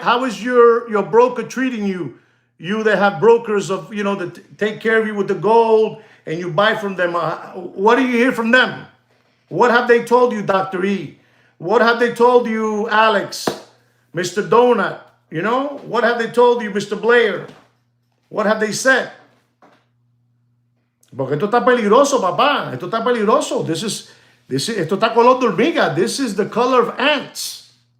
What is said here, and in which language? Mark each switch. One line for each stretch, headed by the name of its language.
English: How is your broker treating you? You that have brokers of, that take care of you with the gold and you buy from them. What do you hear from them? What have they told you, Dr. E? What have they told you, Alex? Mr. Donut? What have they told you, Mr. Blair? What have they said?
Spanish: Porque esto está peligroso, papá. Esto está peligroso. Esto está color de hormiga.
English: This is the color of ants.